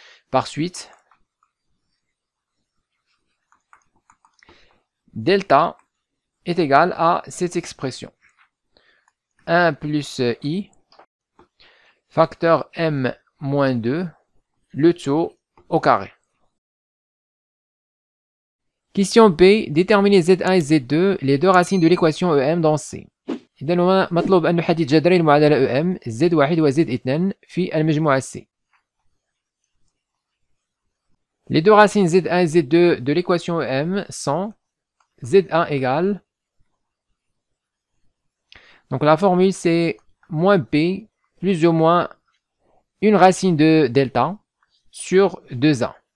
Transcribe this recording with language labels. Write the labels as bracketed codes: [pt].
[fr] Par suite, delta est égal à cette expression. 1 plus i, facteur m moins 2, le tout au carré. Question B, déterminer Z1 et Z2, les deux racines de l'équation EM dans C. [ar] إذا هنا مطلوب أن نحدد جذري المعادلة EM Z1 و Z2 في المجموعة C. [fr] Les deux racines Z1 et Z2 de l'équation EM sont Z1 égale, donc la formule c'est moins B plus ou moins une racine de delta sur 2A.